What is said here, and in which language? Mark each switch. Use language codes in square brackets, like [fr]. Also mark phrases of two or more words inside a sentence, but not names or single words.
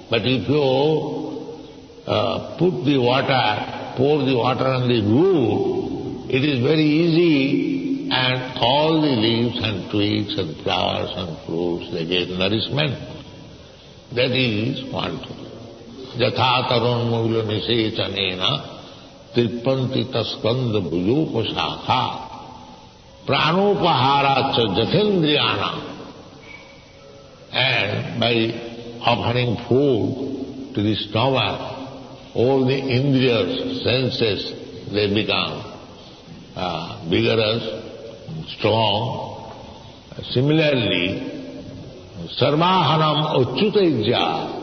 [en] But if you put the water pour the water on the root, it is very easy, and all the leaves and twigs and flowers and fruits, they get nourishment. That is one thing. [sa] Yatha taron mula nisechanena tripanti taskanda bhujopashakha pranopaharacha jathendriyana. [en] And by offering food to the stomach, all the indriyas, senses, they become vigorous, strong. [sa] Similarly, sarvahanam achyutaijya.